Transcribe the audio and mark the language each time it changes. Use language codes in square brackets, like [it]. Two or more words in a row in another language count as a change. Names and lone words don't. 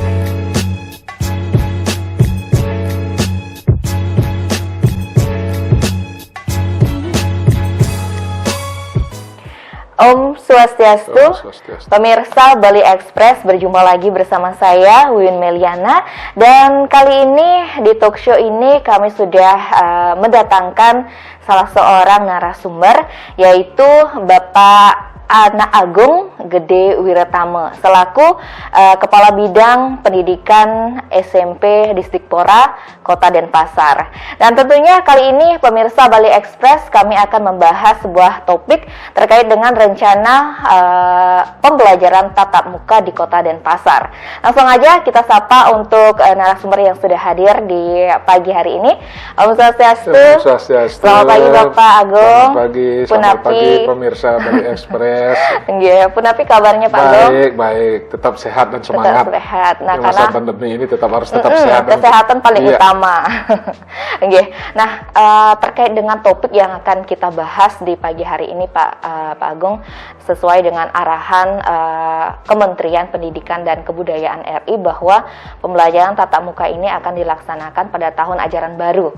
[id] Om Swastiastu, pemirsa Bali Express, berjumpa lagi bersama saya Wiwin Meliana, dan kali ini di talk show ini kami sudah mendatangkan salah seorang narasumber, yaitu Bapak Anak Agung Gede Wiratama selaku Kepala Bidang Pendidikan SMP Disdikpora Kota Denpasar. Dan tentunya kali ini pemirsa Bali Express kami akan membahas sebuah topik terkait dengan rencana pembelajaran tatap muka di Kota Denpasar. Langsung aja kita sapa untuk narasumber yang sudah hadir di pagi hari ini. Om Swastiastu. Selamat pagi Bapak Agung. Selamat pagi, selamat pagi pemirsa Bali Express. Punapi kabarnya Pak Agung? Baik, tetap sehat dan semangat. Tetap sehat. Nah, di masa pandemi ini harus tetap sehat. Kesehatan paling utama. Nah, terkait dengan topik yang akan kita bahas di pagi hari ini Pak Agung, sesuai dengan arahan Kementerian Pendidikan dan Kebudayaan RI bahwa pembelajaran tatap muka ini akan dilaksanakan pada tahun ajaran baru.